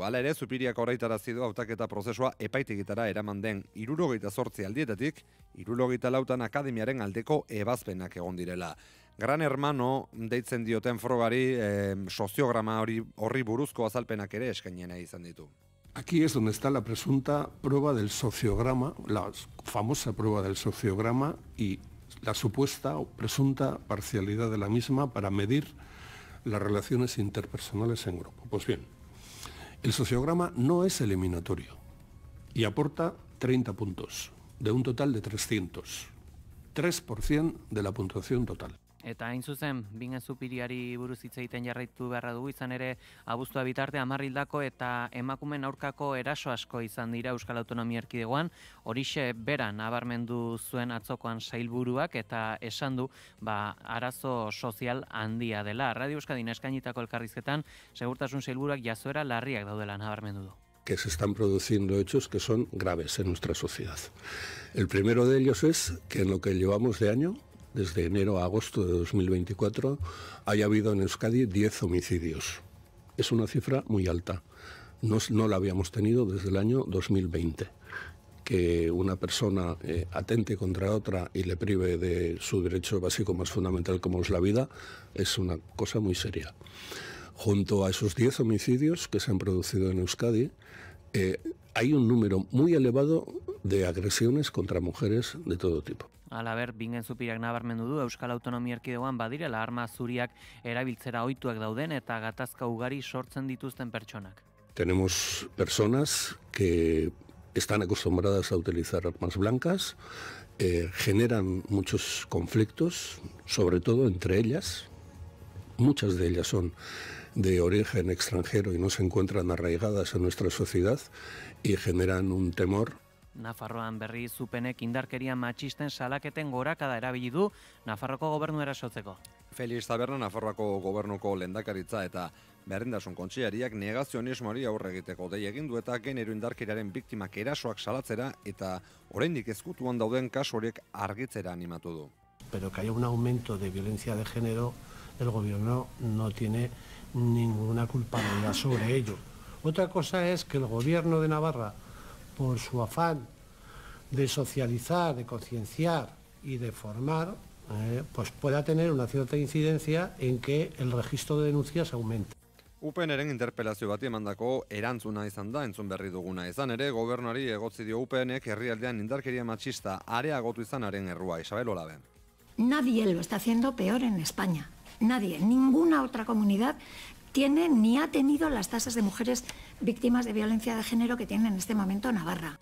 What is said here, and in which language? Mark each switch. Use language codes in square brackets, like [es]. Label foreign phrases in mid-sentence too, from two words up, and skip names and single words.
[eu] Hala ere, Zupiriak oraitarazi du hautaketa prozesua epaitegitara eraman den 78 aldietatik, 74 akademiaren aldeko ebazpenak egon direla. Gran Hermano deitzen dioten frogari soziograma horri buruzko azalpenak ere eskainena izan ditu. [es] Aquí es donde está la presunta prueba del sociograma, la famosa prueba del sociograma y la supuesta o presunta parcialidad de la misma para medir las relaciones interpersonales en grupo. Pues bien, el sociograma no es eliminatorio y aporta 30 puntos, de un total de 300, 3% de la puntuación total. [eu] Eta hain zuzen, Bingen Zupiriari buruz hitz egiten jarraitu beharra dugu, izan ere abuztua bitarte 10 hildako eta emakumeen aurkako eraso asko izan dira Euskal Autonomia Erkidegoan, horixe bera nabarmendu zuen atzokoan sailburuak eta esan du arazo sozial handia dela. Radio Euskadin eskainitako elkarrizketan, segurtasun sailburuak jazoera larriak daudela nabarmendu du. [es] Que se están produciendo hechos que son graves en nuestra sociedad. El primero de ellos es que en lo que llevamos de año, desde enero a agosto de 2024, haya habido en Euskadi 10 homicidios. Es una cifra muy alta. No la habíamos tenido desde el año 2020. Que una persona atente contra otra y le prive de su derecho básico más fundamental como es la vida, es una cosa muy seria. Junto a esos 10 homicidios que se han producido en Euskadi, hay un número muy elevado de agresiones contra mujeres de todo tipo. [eu] Halaber, Bingen Zupiriak nabarmendu du Euskal Autonomia Erkidegoan badirela arma zuriak erabiltzera ohituak dauden eta gatazka ugari sortzen dituzten pertsonak. [es] Tenemos personas que están acostumbradas a utilizar armas blancas, generan muchos conflictos, sobre todo entre ellas. Muchas de ellas son de origen extranjero y no se encuentran arraigadas en nuestra sociedad y generan un temor. [eu] Nafarroan berri zupenek indarkeria matxisten salaketen gorakada erabili du Nafarroko gobernu erasotzeko. Felix Taberna Nafarroako gobernuko lehendakaritza eta berdintasun kontseilariak negazionismoari aurre egiteko dei egin du eta genero indarkeriaren biktimak erasoak salatzera eta oraindik ezkutuan dauden kasu horiek argitzera animatu du. [es] Pero que haya un aumento de violencia de género, el gobierno no tiene ninguna culpabilidad sobre ello. Otra cosa es que el gobierno de Navarra, por su afán de socializar, de concienciar y de formar, pues pueda tener una cierta incidencia en que el registro de denuncias aumente. [eu] UPNren interpelazio bati emandako erantzuna izan da, entzun berri duguna izan ere, gobernuari egotzi dio UPNek herrialdean indarkeria matxista areagotu izanaren errua. Isabel Olabe. [es] Nadie lo está haciendo peor en España. Nadie, ninguna otra comunidad tiene ni ha tenido las tasas de mujeres víctimas de violencia de género que tiene en este momento Navarra.